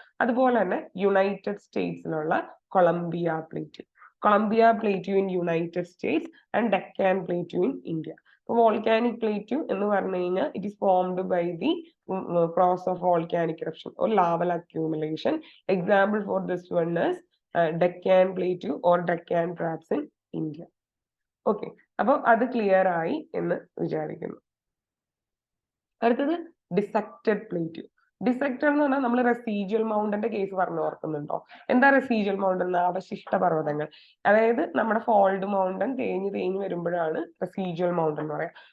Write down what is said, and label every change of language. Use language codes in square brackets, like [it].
[ml] അതുപോലെ തന്നെ United സ്റ്റേറ്റ്സിലുള്ള Colombia plateau. [en] Columbia Plateau in United States and Deccan Plateau in India. അപ്പോൾ volcanic plateau [ml] എന്ന് പറഞ്ഞു കഴിഞ്ഞാൽ [en] It is formed by the process of volcanic eruption or laval accumulation. Example for this one is Deccan Plateau or Deccan Traps in India. [ml] Okay, അപ്പോൾ അത് clear ആയി എന്ന് വിചാരിക്കുന്നു. അടുത്തത് ഡിസക്റ്റഡ് പ്ലേറ്റ്യൂ. ഡിസക്റ്റഡ് എന്ന് പറഞ്ഞാൽ നമ്മൾ റെസീജ്വൽ മൗണ്ടന്റെ കേസ് പറഞ്ഞു ഓർക്കുന്നുണ്ടോ? എന്താ റെസീജ്വൽ മൗണ്ടൻ? അവശിഷ്ട പർവ്വതങ്ങൾ. അതായത് നമ്മുടെ ഫോൾഡ് മൗണ്ടൻ തേഞ്ഞ് വരുമ്പോഴാണ് റെസീജ്വൽ മൗണ്ടൻ എന്ന് പറയാം.